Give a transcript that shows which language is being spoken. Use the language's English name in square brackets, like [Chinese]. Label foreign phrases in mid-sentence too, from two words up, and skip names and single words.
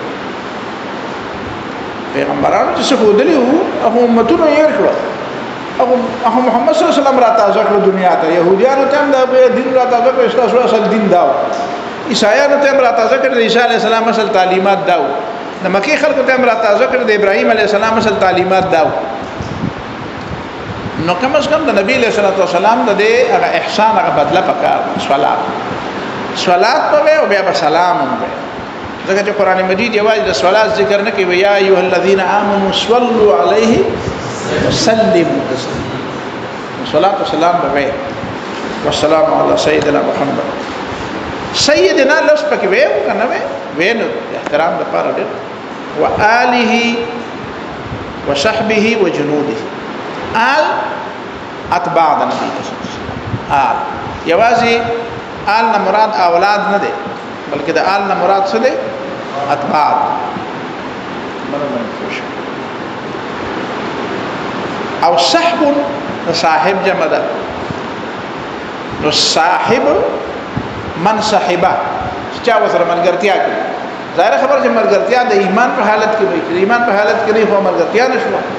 [Pashto] پیغمبرانو چې خو خودلی او امتونو یې کړل هغه محمد [Arabic] صلی الله علیه وسلم [Pashto] را تازه کړ دنیا ته يهوديانو ته دا دین را تازه کړ اساس اصل دین دا عیسایانو ته را تازه کړ عیسی [Arabic] علیه السلام [Pashto] اصل تعلیمات دا د مکی خلکو ته را تازه کړ د ابراهیم [Arabic] علیه السلام [Pashto] اصل تعلیمات دا نو کم از کم د نبی [Arabic] علیہ الصلوۃ والسلام [Pashto] د هغه احسان هغه بدله پکار صلات په او بیا سلام په ځکه چې قران مجید یوازې د صلات ذکر نه کوي [Arabic] یا ایه الذین آمنوا صلوا علیه وسلموا تسلیما [Pashto] صلات و سلام په [Arabic] والسلام علی سیدنا محمد [Pashto] سیدنا لس پکې وې کنه وې نو احترام د پاره دې و آله [Arabic] وصحبه وجنوده [Pashto] آل اتباع د نبی آل یوازې آل نه مراد اولاد نه دي بلکې د آل نه مراد څه دي اتباع او صحب صاحب جمع ده نو [Arabic] صاحب من صاحبه [Pashto] چا وسره ملګرتیا کوي ظاهر خبر چې ملګرتیا د ایمان په حالت کې وي چې ایمان په حالت کې نه هو ملګرتیا نشو